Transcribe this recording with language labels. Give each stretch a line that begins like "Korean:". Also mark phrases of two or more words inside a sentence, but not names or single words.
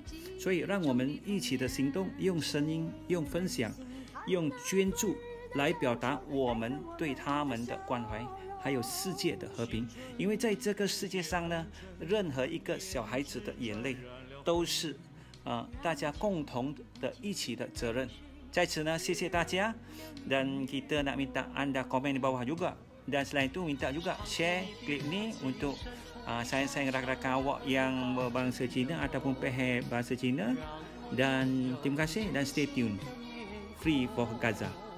Chinese: 所以让我们一起的行动，用声音、用分享、用捐助来表达我们对他们的关怀，还有世界的和平。因为在这个世界上呢，任何一个小孩子的眼泪都是大家共同的一起的责任。在此呢，谢谢大家，
Malay: dan kita nak minta anda komen di bawah juga, dan selain itu minta juga share klip ni untuk sayang-sayang rakan-rakan awak yang berbangsa Cina ataupun faham bahasa Cina. Dan terima kasih dan
English: stay tune. Free for Gaza.